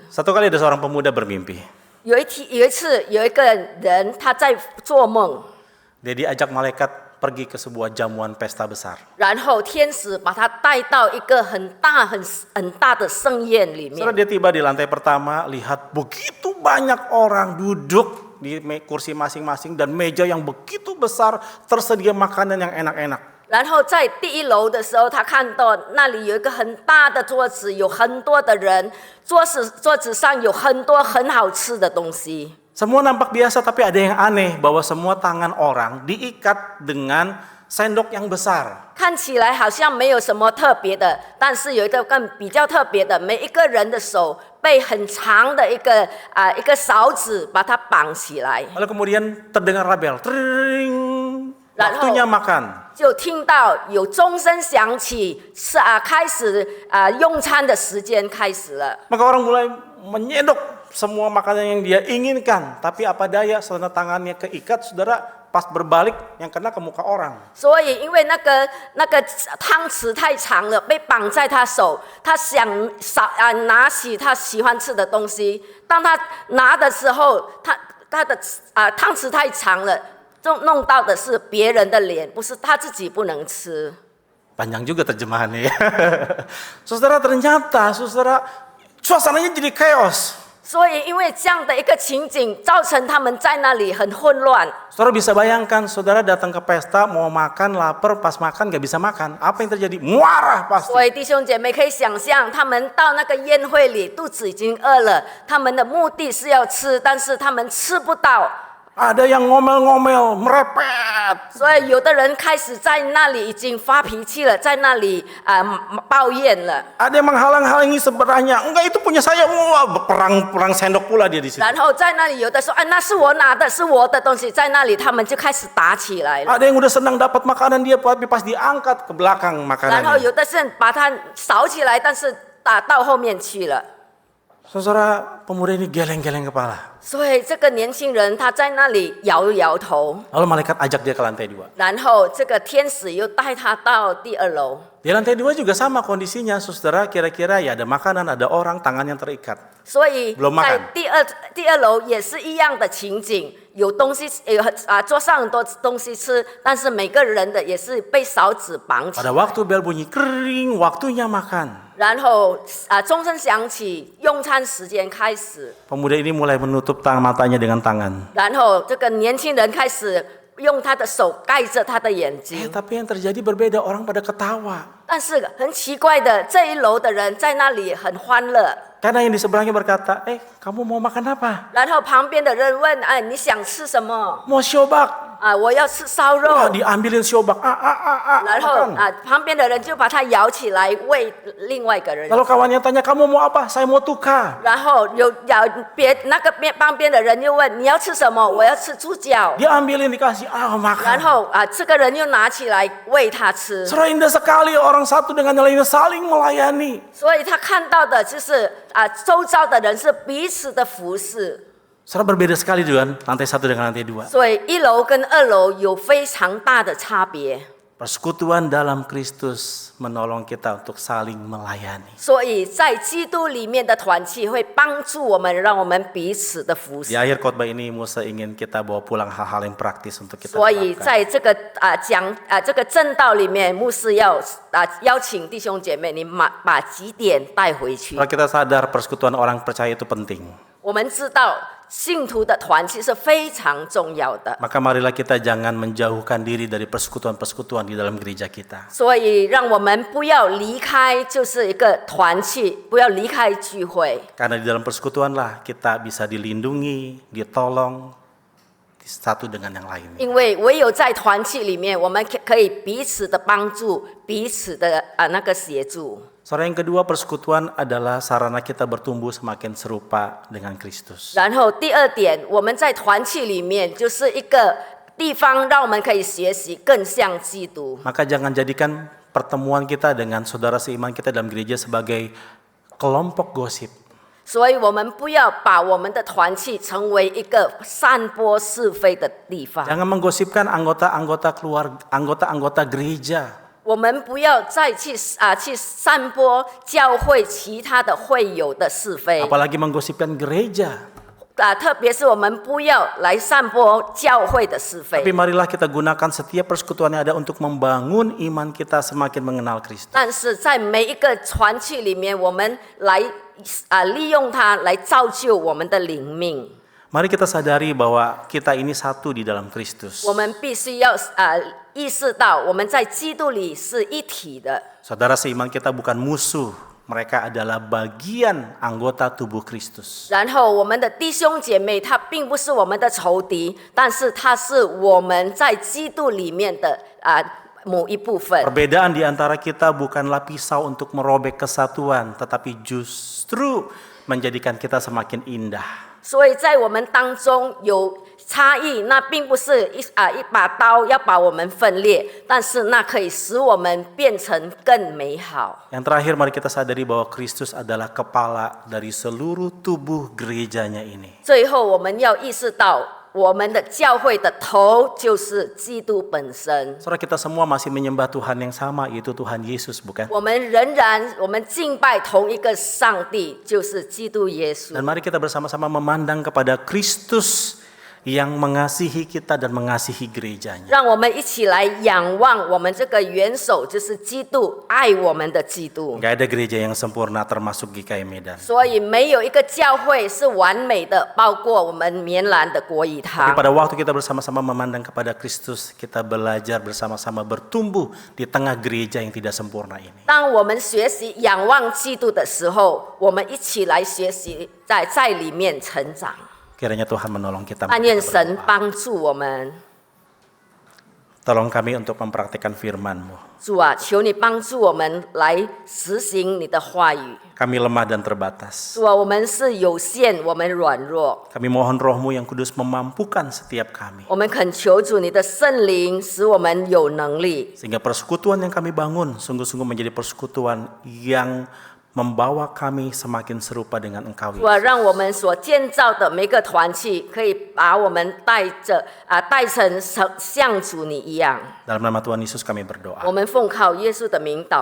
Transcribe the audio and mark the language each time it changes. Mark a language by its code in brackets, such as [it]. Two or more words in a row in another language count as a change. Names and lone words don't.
[id] Satu kali ada seorang pemuda bermimpi. [zh] 有一次，有一个人他在做梦， [id] Dia diajak malaikat pergi ke sebuah jamuan pesta besar. [zh] 然后天使把他带到一个很大的盛宴里面。 [id] Setelah dia tiba di lantai pertama, lihat begitu banyak orang duduk di kursi masing-masing dan meja yang begitu besar, tersedia makanan yang enak-enak. [zh] 然后在第一楼的时候，他看到那里有一个很大的桌子，有很多的人，桌子上有很多很好吃的东西。 [id] Semua nampak biasa, tapi ada yang aneh bahwa semua tangan orang diikat dengan sendok yang besar. [zh] 看起来好像没有什么特别的，但是有一个比较特别的，每一个人的手被很长的一个勺子把它绑起来， [id] Lalu kemudian terdengar rabel, tring, waktunya makan. [zh] 就听到有钟声响起，开始用餐的时间开始了。 [id] Maka orang mulai menyendok semua makanan yang dia inginkan, tapi apa daya, setelah tangannya keikat, saudara, pas berbalik yang kena ke muka orang. [zh] 所以因为那个汤匙太长了，被绑在他手，他想拿起他喜欢吃的东西，当他拿的时候，他的汤匙太长了，就弄到的是别人的脸，不是他自己不能吃。 [id] Panjang juga terjemahannya ya. Saudara, ternyata saudara, suasananya jadi chaos. [zh] 所以因为这样的一个情景，造成他们在那里很混乱。 [id] Saudara bisa bayangkan, saudara datang ke pesta, mau makan, lapar, pas makan gak bisa makan. Apa yang terjadi? Muarah pasti. [zh] 所以弟兄姐妹可以想象，他们到那个宴会里，肚子已经饿了，他们的目的是要吃，但是他们吃不到。 [id] Ada yang ngomel-ngomel, merepet. [zh] 所以有的人开始在那里已经发脾气了，在那里抱怨了。 [id] Ada yang menghalang-halangi sebenarnya. Enggak, itu punya saya. Wah, perang sendok pula dia di situ. [zh] 然后在那里有的说，那是我拿的，是我的东西，在那里他们就开始打起来了。 [id] Ada yang udah senang dapat makanan dia, tapi pas diangkat ke belakang [zh] 然后 [id] makanannya. [zh] 有的是把它扫起来，但是打到后面去了。 [id] Saudara, pemuda ini geleng-geleng kepala. [zh] 所以这个年轻人他在那里摇摇头， [id] Lalu malaikat ajak dia ke lantai 2. [zh] 然后这个天使又带他到第2楼。 [id] Di lantai 2 juga sama kondisinya, saudara, kira-kira ya ada makanan, ada orang, tangan yang terikat. [zh] 所以 [id] belum [zh] 在 [id] makan. [zh] 第二楼也是一样的情景，有东西桌上很多东西吃，但是每个人的也是被勺子绑起 [id] Pada waktu bel bunyi, kering, waktunya makan. [zh] 然后钟声响起，用餐时间开始， [id] Pemuda ini mulai menutup matanya dengan tangan. [zh] 然后这个年轻人开始用他的手盖着他的眼睛。 [id] Tapi yang terjadi berbeda, orang pada ketawa. [zh] 但是很奇怪的，这一楼的人在那里很欢乐， [id] Karena yang di sebelahnya berkata, kamu mau makan apa? [zh] 然后旁边的人问：“哎，你想吃什么？ [id] Mau siobak. [zh] 我要吃烧肉。” [id] Wah, diambilin siobak. [zh] 然后 [id] makan. [zh] 旁边的人就把它摇起来喂另外一个人。 [id] Lalu kawannya tanya, kamu mau apa? Saya mau tukar. [zh] 然后那个旁边的人又问：“你要吃什么？” 我要吃猪脚。 [id] Diambilin, dikasih, [zh] 然 [id] makan. [zh] 后这个人又拿起来喂他吃。 [id] Saudara, indah sekali orang satu dengan yang lainnya saling melayani. [zh] 所以他看到的就是周遭的人是彼此的服侍。 [id] Saudara, berbeda sekali dengan lantai 1 dengan lantai 2. [zh] 所以1楼跟2楼有非常大的差别。 [id] Persekutuan dalam Kristus menolong kita untuk saling melayani. [zh] 所以在基督里面的团契会帮助我们，让我们彼此的服 [id] Di [zh] 侍。 [id] akhir khotbah ini Musa ingin kita bawa pulang hal-hal yang praktis untuk kita [zh] 所以 [id] terapkan. [zh] 在这个这个正道里面，牧师要邀请弟兄姐妹，你把几点带回去。 [id] Kalau kita sadar persekutuan orang percaya itu penting, [zh] 我们知道信徒的团契是非常重要的， [id] maka marilah kita jangan menjauhkan diri dari persekutuan-persekutuan di dalam gereja kita. [zh] 所以让我们不要离开，就是一个团契，不要离开聚会。 [id] Karena di dalam persekutuanlah kita bisa dilindungi, ditolong satu dengan yang lain. [zh] 因为唯有在团契里面，我们可以彼此的帮助，彼此的那个协助。 [id] Saudara, yang kedua, persekutuan adalah sarana kita bertumbuh semakin serupa dengan Kristus. [zh] 然后第二点，我们在团契里面就是一个地方，让我们可以学习更像基督。 [id] Maka jangan jadikan pertemuan kita dengan saudara seiman kita dalam gereja sebagai kelompok gosip. [zh] 所以我们不要把我们的团契成为一个散播是非的地方。 [id] Jangan menggosipkan anggota-anggota gereja. [zh] 我们不要再去散播教会其他的会友的是非， [id] Apalagi menggosipkan gereja. [zh] 特别是我们不要来散播教会的是非。 [id] Tapi marilah kita gunakan setiap persekutuan yang ada untuk membangun iman kita semakin mengenal Kristus. [zh] 但是在每一个团契里面，我们来利用它来造就我们的灵命。 [id] Mari kita sadari bahwa kita ini satu di dalam Kristus. [zh] 我们必须要意识到，我们在基督里是一体的。 [id] Saudara seiman kita bukan musuh, mereka adalah bagian anggota tubuh Kristus. [zh] 然后我们的弟兄姐妹，他并不是我们的仇敌，但是他是我们在基督里面的某一部分。 [id] Perbedaan di antara kita bukanlah pisau untuk merobek kesatuan, tetapi justru menjadikan kita semakin indah. [zh] 所以在我们当中有差异，那并不是一把刀要把我们分裂，但是那可以使我们变成更美好。 [id] Yang terakhir, mari kita sadari bahwa Kristus adalah kepala dari seluruh tubuh gerejanya ini. [zh] 最后，我们要意识到，我们的教会的头就是基督本身。 [id] Saudara, kita semua masih menyembah Tuhan yang sama, yaitu Tuhan Yesus, bukan? [zh] 我们敬拜同一个上帝，就是基督耶稣。 [id] Dan mari kita bersama-sama memandang kepada Kristus yang mengasihi kita dan mengasihi gerejanya. [zh] 让我们一起来仰望我们这个元首，就是基督，爱我们的基督。 [id] Gak ada gereja yang sempurna termasuk GKI Medan. [zh] 所以没有一个教会是完美的，包括我们棉兰的国语 [id] Tapi [zh] 堂。 [id] pada waktu kita bersama-sama memandang kepada Kristus, kita belajar bersama-sama bertumbuh di tengah gereja yang tidak sempurna ini. [zh] 当我们学习仰望基督的时候，我们一起来学习，在里面成长。 [id] Kiranya Tuhan menolong kita. [zh] 但愿神帮助我们。 [id] Tolong kami untuk mempraktikkan firman-Mu. [zh] 主啊，求你帮助我们来实行你的话语。 [id] Kami lemah dan terbatas. [zh] 主啊，我们是有限，我们软弱， [id] Kami mohon Roh-Mu yang kudus memampukan setiap kami. [zh] 我们恳求主你的圣灵，使我们有能力， [id] Sehingga persekutuan yang kami bangun sungguh-sungguh menjadi persekutuan yang membawa kami semakin serupa dengan Engkau. [zh] 主啊，让我们所建造的每个团契，可以把我们带成像主你一样。 [id] Dalam nama Tuhan Yesus kami berdoa.